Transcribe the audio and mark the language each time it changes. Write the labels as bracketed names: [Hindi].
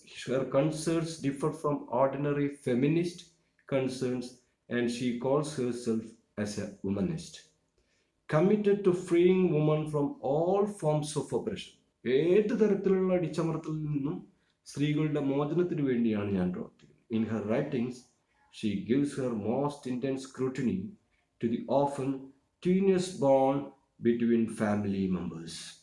[English] Her concerns differ from ordinary feminist concerns, and she calls herself as a womanist, committed to freeing women from all forms of oppression. [Malayalam] ഏത് തരത്തിലുള്ള അടിച്ചമർത്തലിൽ നിന്നും സ്ത്രീകളുടെ മോചനത്തിന് വേണ്ടിയാണ് ഞാൻ പ്രവർത്തിക്കുന്നത്. [English] In her writings, she gives her most intense scrutiny to the often tenuous bond between family members.